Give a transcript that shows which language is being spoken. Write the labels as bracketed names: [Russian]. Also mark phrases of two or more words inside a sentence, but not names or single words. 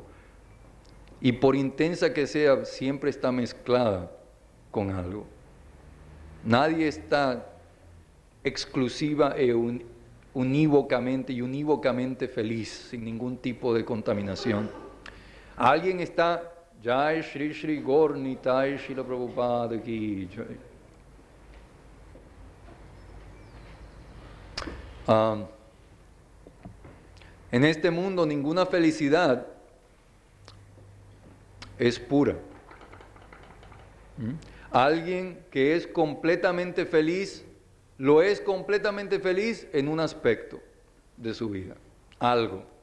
[Spanish] Y por intensa que sea, siempre está mezclada con algo. Nadie está exclusiva e unívocamente feliz, sin ningún tipo de contaminación. Alguien está, [Hindi] Jai Shri Shri Gaur Nitai Srila Prabhupada Ki Jai. [Spanish] En este mundo ninguna felicidad es pura. Alguien que es completamente feliz, lo es completamente feliz en un aspecto de su vida, algo.